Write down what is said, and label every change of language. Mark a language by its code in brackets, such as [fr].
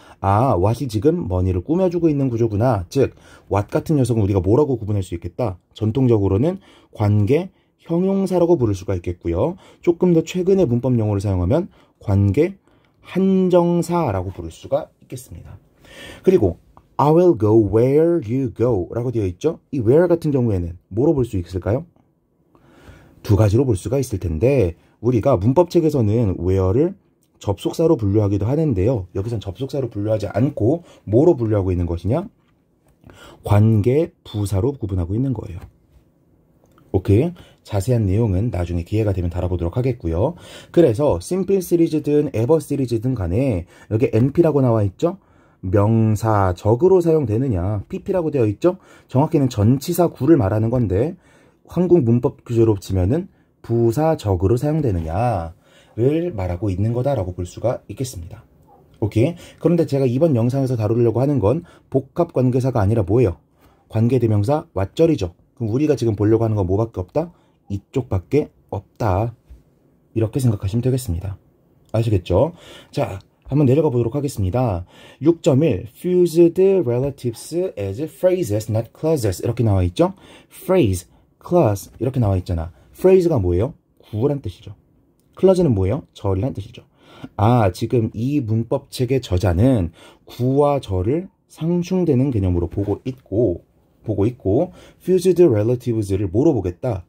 [ko] 아, what이 지금 money를 꾸며주고 있는 구조구나. 즉, what 같은 녀석은 우리가 뭐라고 구분할 수 있겠다? 전통적으로는 관계 형용사라고 부를 수가 있겠고요. 조금 더 최근의 문법 용어를 사용하면 관계 한정사라고 부를 수가 있겠습니다. [en] 그리고 I will go where you go [ko] 라고 되어 있죠. 이 where 같은 경우에는 뭐로 볼 수 있을까요? 두 가지로 볼 수가 있을 텐데 우리가 문법책에서는 where를 접속사로 분류하기도 하는데요. 여기선 접속사로 분류하지 않고 뭐로 분류하고 있는 것이냐? 관계 부사로 구분하고 있는 거예요. 오케이? 자세한 내용은 나중에 기회가 되면 다뤄보도록 하겠고요. 그래서 심플 시리즈든 에버 시리즈든 간에 여기 NP라고 나와 있죠? 명사적으로 사용되느냐. pp라고 되어 있죠? 정확히는 전치사 구를 말하는 건데 한국 문법 규제로 치면은 부사적으로 사용되느냐를 말하고 있는 거다라고 볼 수가 있겠습니다. 오케이. 그런데 제가 이번 영상에서 다루려고 하는 건 복합 관계사가 아니라 뭐예요? 관계대명사 왓절이죠. 그럼 우리가 지금 보려고 하는 건 뭐밖에 없다? 이쪽밖에 없다. 이렇게 생각하시면 되겠습니다. 아시겠죠? 자, 한번 내려가 보도록 하겠습니다. [en] 6.1 Fused relatives as phrases, not clauses [ko] 이렇게 나와 있죠? phrase, clause 이렇게 나와 있잖아. phrase가 뭐예요? 구란 뜻이죠. clause는 뭐예요? 절이란 뜻이죠. 아, 지금 이 문법책의 저자는 구와 절을 상충되는 개념으로 보고 있고 fused relatives를 뭐로 보겠다?